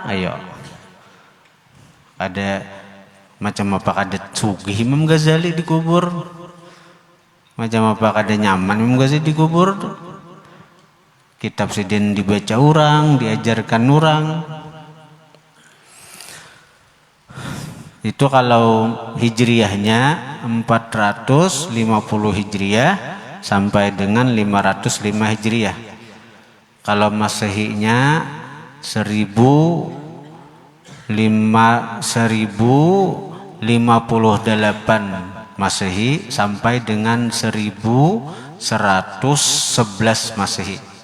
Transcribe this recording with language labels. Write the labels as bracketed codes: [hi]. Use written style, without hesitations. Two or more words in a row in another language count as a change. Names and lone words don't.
[bjn] Ayo, ada macam apa kada sugih Imam Ghazali dikubur, macam apa kada nyaman Imam Ghazali dikubur. Kitab Sidin dibaca orang, diajarkan orang. [id] Itu kalau hijriahnya 450 Hijriah sampai dengan 505 Hijriah. Kalau Masehinya 1058 Masehi sampai dengan 1111 Masehi.